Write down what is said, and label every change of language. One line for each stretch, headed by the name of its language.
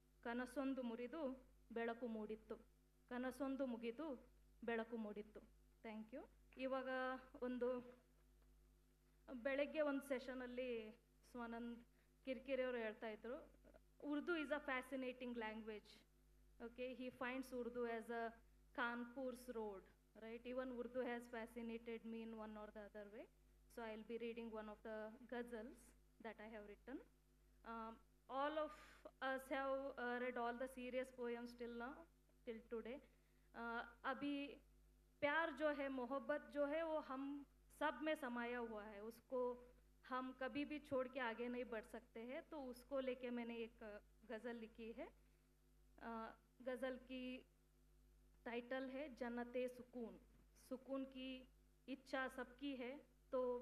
Kannada: ಕನಸೊಂದು ಮುರಿದು ಬೆಳಕು ಮೂಡಿತ್ತು, ಕನಸೊಂದು ಮುಗಿದು ಬೆಳಕು ಮೂಡಿತ್ತು.
English: Thank you.
Kannada: ಇವಾಗ ಒಂದು ಬೆಳಗ್ಗೆ ಒಂದು ಸೆಷನಲ್ಲಿ ಸ್ವಾನಂದ್ ಕಿರ್ಕಿರಿ ಅವರು ಹೇಳ್ತಾ ಇದ್ರು,
English: Urdu is a fascinating language. Okay. He finds Urdu as a Kanpur's road, right? Even Urdu has fascinated me in one or the other way. So I'll be reading one of the ghazals that I have written. All of us have read all the serious poems till now, till today.
Hindi: अभी प्यार जो है, मोहब्बत जो है, वो हम सब में समाया हुआ है. उसको हम कभी भी छोड़ के आगे नहीं बढ़ सकते हैं. तो उसको लेके मैंने एक गज़ल लिखी है. गज़ल की टाइटल है जन्नते सुकून. सुकून की इच्छा सबकी है, तो